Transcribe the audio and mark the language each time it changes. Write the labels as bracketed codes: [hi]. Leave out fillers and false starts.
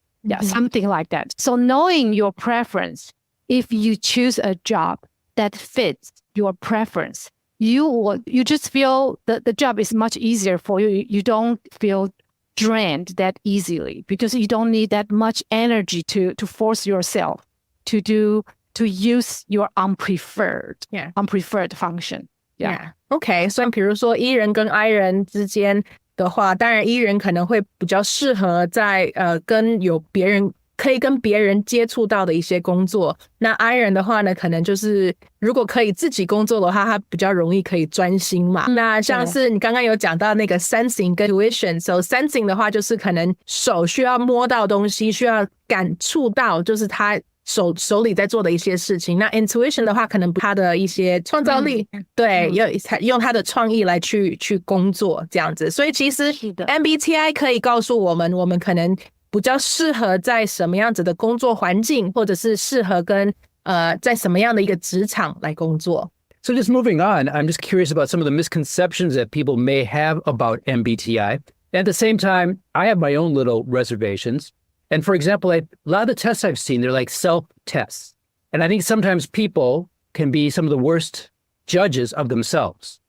[en] Yeah, something like that. So knowing your preference, if you choose a job that fits your preference, you just feel that the job is much easier for you. You don't feel drained that easily because you don't need that much energy to force yourself to use your unpreferred function. Yeah. [zh] OK， 所以比如说 E 人跟 I 人之间的话，当然 E 人可能会比较适合在跟可以跟别人接触到的一些工作。那 I 人的话呢，可能就是如果可以自己工作的话，他比较容易可以专心嘛。那像是你刚刚有讲到那个 sensing 跟 intuition，so sensing 的话就是可能手需要摸到东西，需要感触到，就是他手里在做的一些事情。那 intuition 的话，可能他的一些创造力，对，用他的创意来去工作这样子。所以其实 MBTI 可以告诉我们可能比较适合在什么样子的工作环境，或者是适合跟在什么样的一个职场来工作。 [en] So just moving on, I'm just curious about some of the misconceptions that people may have about MBTI. At the same time, I have my own little reservations. And for example, a lot of the tests I've seen, they're like self-tests. And I think sometimes people can be some of the worst judges of themselves.